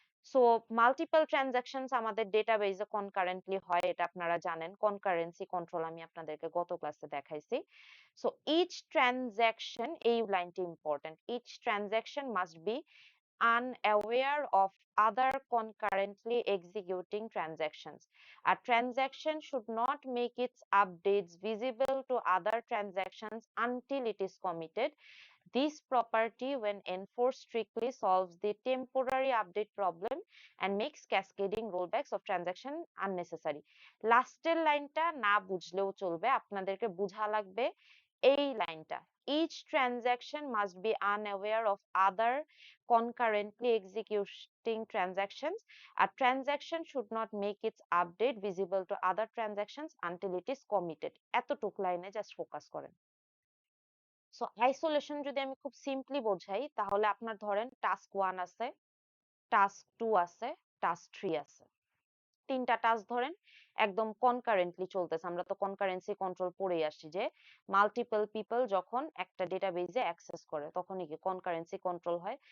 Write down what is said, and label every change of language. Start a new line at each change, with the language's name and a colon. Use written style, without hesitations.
Bangla: So multiple transactions আমাদের ডেটাবেজে concurrently হয়, এটা আপনারা জানেন। কনকারেন্সি কন্ট্রোল আমি আপনাদেরকে গত ক্লাসে দেখাইছি। সো
English: each transaction,
Bangla: এই লাইনটি important,
English: Each transaction must be unaware of other concurrently executing transactions. A transaction should not make its updates visible to other transactions until it is committed. This property, when enforced strictly, solves the temporary update problem and makes cascading rollbacks of transaction unnecessary.
Bangla: লাস্টের লাইনটা না বুঝলেও চলবে, আপনাদেরকে বুঝা লাগবে এই লাইনটা।
English: Each transaction must be unaware of other concurrently executing transactions. A transaction should not make its update visible to other transactions until it is committed.
Bangla: এতটুক লাইনে জাস্ট ফোকাস করেন। সো আইসোলেশন যদি আমি খুব সিম্পলি বোঝাই তাহলে আপনার ধরেন টাস্ক 1 আছে, টাস্ক 2 আছে, টাস্ক 3 আছে। 3টা টাস্ক ধরেন একদম কনকারেন্টলি চলতেছে। আমরা তো কনকারেন্সি কন্ট্রোল পড়েই আসছি যে মাল্টিপল পিপল যখন একটা ডেটাবেজে অ্যাক্সেস করে তখনই কি কনকারেন্সি কন্ট্রোল হয়।